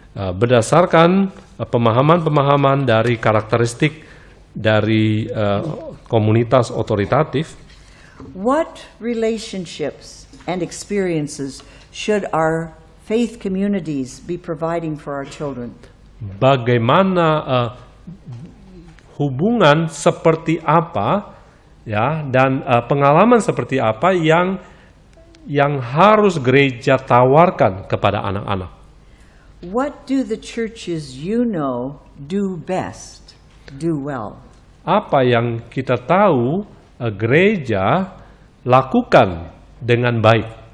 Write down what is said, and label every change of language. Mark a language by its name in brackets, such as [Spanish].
[Indonesian] Berdasarkan pemahaman-pemahaman dari karakteristik dari komunitas otoritatif, [English] what relationships and experiences should our faith communities be providing for our children? [Indonesian] bagaimana hubungan seperti apa, ya, dan pengalaman seperti apa yang harus gereja tawarkan kepada anak-anak. [English] What do the churches you know do best, do well? [Indonesian] Apa yang kita tahu gereja lakukan dengan baik?